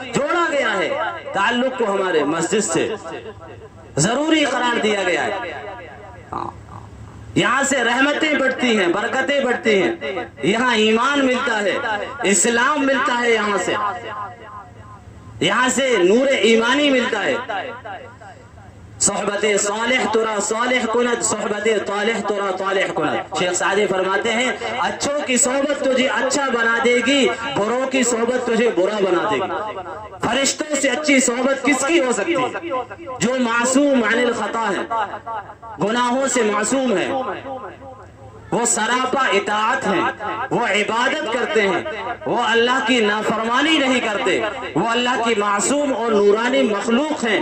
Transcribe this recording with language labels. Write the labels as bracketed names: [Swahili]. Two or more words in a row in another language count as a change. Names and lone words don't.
[Urdu] جوڑا گیا ہے تعلق کو ہمارے مسجد سے، ضروری قرار دیا گیا ہے۔ یہاں سے رحمتیں بڑھتی ہیں، برکتیں بڑھتی ہیں، یہاں ایمان ملتا ہے، اسلام ملتا ہے، یہاں سے نور ایمانی ملتا ہے۔ [Persian] صحبت صالح ترا صالح کند، صحبت طالح ترا طالح کند۔ [Urdu] شیخ سعدی فرماتے ہیں اچھوں کی صحبت تجھے اچھا بنا دے گی، بروں کی صحبت تجھے برا بنا دے گی۔ فرشتوں سے اچھی صحبت کس کی ہو سکتی ہے؟ جو [Arabic] معصوم عن الخطا [Urdu] ہے، گناہوں سے معصوم ہے، وہ سراپا اطاعت ہیں، وہ عبادت کرتے ہیں، وہ اللہ کی نافرمانی نہیں کرتے، وہ اللہ کی معصوم اور نورانی مخلوق ہیں۔